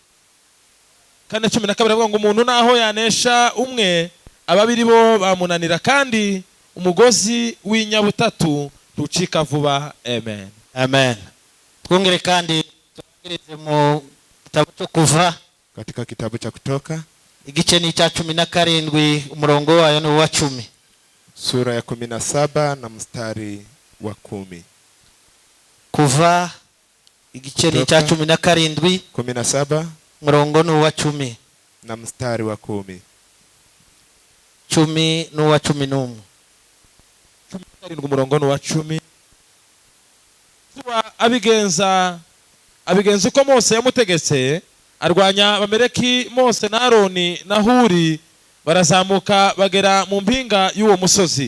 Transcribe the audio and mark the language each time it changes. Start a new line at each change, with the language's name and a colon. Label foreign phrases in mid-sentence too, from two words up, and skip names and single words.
Kinyarwanda: 4:12 avuga ngo umuntu naho yanesha umwe ababiri bo bamunanira, kandi umugozi w'inyabutatu ntucika vuba. Amen. Amen. Twongere kandi tugereze mu gitabo cyo Kuva,
Swahili: katika kitabu cha Kutoka
Kinyarwanda: igice ni cya 17 umurongo wayo ni wa 10.
Swahili: Sura ya 17 na mstari wa 10.
Kinyarwanda: Kuva igice ni cya 17 murongo ni wa 10
Swahili: na mstari wa 10.
Kinyarwanda: 10 no wa 11. 17 umurongo ni wa 10. Abigenza uko Mose yamutegetse, arwanya Abameleki. Mose na Aroni na Huri barazamuka bagera mu mpinga y'uwo musozi.